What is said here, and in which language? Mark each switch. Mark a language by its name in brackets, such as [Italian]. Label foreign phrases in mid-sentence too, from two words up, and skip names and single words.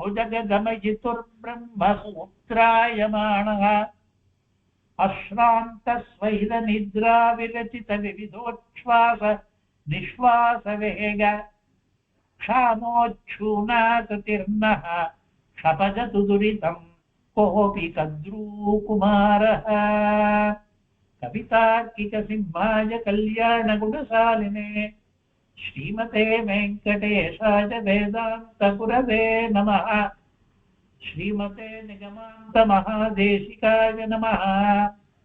[Sanskrit] भुजगतमयितुर्ब्रह्मसूत्रायमाणः अश्रान्तस्वैर निद्रा विरचित विविधोच्छ्वास निःश्वास वेग क्षामोच्छूनादिर्नः क्षपयतु दुरितं कोऽपि कद्रूकुमारः. कवितार्किक सिंहाय कल्याण गुणशालिने श्रीमते वेङ्कटेशाय वेदान्त गुरवे नमः. श्रीमते निगमान्त महादेशिकाय नमः.